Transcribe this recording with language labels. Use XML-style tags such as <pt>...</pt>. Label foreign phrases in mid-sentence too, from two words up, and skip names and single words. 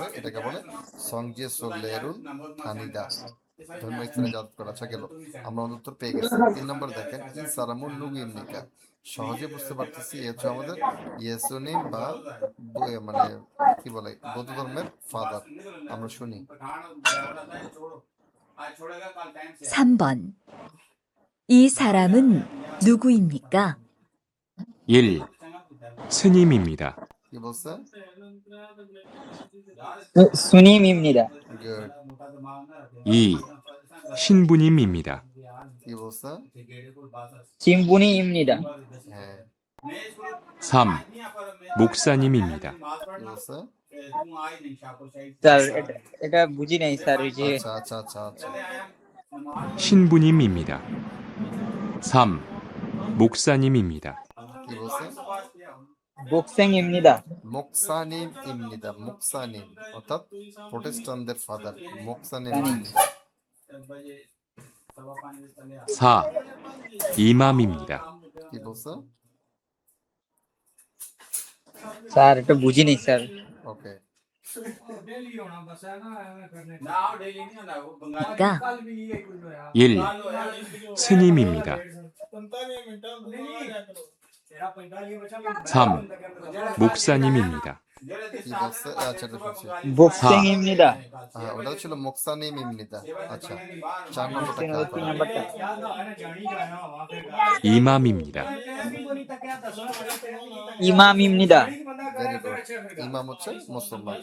<bn>এটাকে বলে</bn> <ko>성지 순례를 갑니다,</ko> <bn>ধর্মীয় স্থানে যাত্রা করা। আচ্ছা, গেল। আমরা আমাদের উত্তর পেয়ে গেছি। 3 নম্বর দেখেন,</bn> <ko>이 사람은 누구입니까.</ko> <bn>সহজে বুঝতে পারতেছি এ হচ্ছে আমাদের ইয়েসুনিম বা মানে কি বলে বৌদ্ধ ধর্মের ফাদার। আমরা শুনি।</bn> <ko>3번, 이 사람은 누구입니까? 1, 스님입니다.</ko> <bn>কি বলছে?</bn> <ko>스님입니다.</ko> <bn>গুড।</bn> <ko>2, 신부님입니다.</ko> <bn>কি বলছে?</bn> <ko>신부님입니다.</ko> <bn>হ্যাঁ।</bn> <ko>3, 목사님입니다.</ko> <bn>কি বলছে? স্যার এটা বুঝি নাই স্যার, ওই যে আচ্ছা আচ্ছা আচ্ছা আচ্ছা।</bn> <ko>신부님입니다. 3, 목사님입니다.</ko> <bn>কি বলছে?</bn> <ko>목사님입니다. 목사님입니다,</ko> <bn>মোকসানিম অর্থাৎ প্রোটেস্টান্টদের ফাদার, মোকসানিম।</bn> <ko>4, 이맘입니다.</ko> <bn>কি বলছে? স্যার এটা বুঝি নাই স্যার। ওকে।</bn> <ko>가 1, 스님입니다. 3, 목사님입니다.</ko> <bn>কি বলছে? আচ্ছা, এটা শুনছি।</bn> <ko>목사님입니다.</ko> <bn>হ্যাঁ, ওটা ছিল</bn> <ko>목사님입니다.</ko> <bn>আচ্ছা, 4 নম্বরটা খেয়াল তিন করো। নাম্বারটা</bn> <ko>이맘입니다. 이맘입니다.</ko> <en>Very good.</en> <bn>ইমাম হচ্ছে মুসলমান।</bn>